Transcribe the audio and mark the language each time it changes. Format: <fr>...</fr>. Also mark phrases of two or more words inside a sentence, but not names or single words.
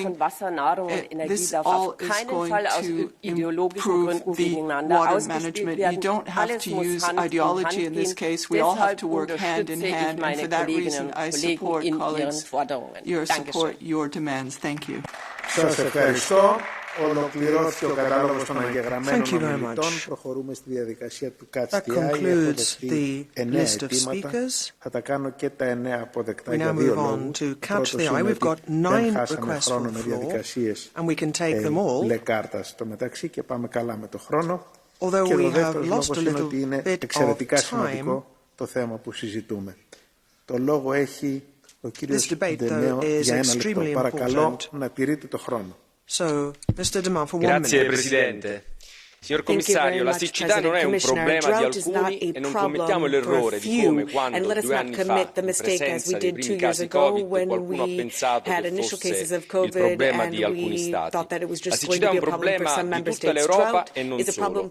<en>This all is going to improve the water management. You don't have to use ideology in this case. We all have to work hand in hand, and for that reason, I support colleagues, your demands. Thank you.</en> <el>Σας ευχαριστώ. Ολοκληρώθηκε ο κατάλογος των εγγεγραμμένων ομιλητών. Προχωρούμε στη διαδικασία του</el> <en>Catch the Eye.</en> <el>Έχω δεχτεί 9 αιτήματα. Θα τα κάνω και τα 9 αποδεκτά για 2 λόγους. Πρώτος είναι ότι δεν χάσαμε χρόνο με διαδικασίες μπλε κάρτα στο μεταξύ και πάμε καλά με το χρόνο. Και ο δεύτερος λόγος είναι ότι είναι εξαιρετικά σημαντικό το θέμα που συζητούμε. Το λόγο έχει ο κύριος Ντενέο για 1 λεπτό. Παρακαλώ να τηρείτε το χρόνο.</el> <it>Grazie Presidente. Signor Commissario, la siccità non è un problema di alcuni e non commettiamo l'errore di come quando 2 anni fa, in presenza dei primi casi Covid, qualcuno ha pensato che fosse il problema di alcuni Stati. La siccità è un problema di tutta l'Europa e non solo.</it>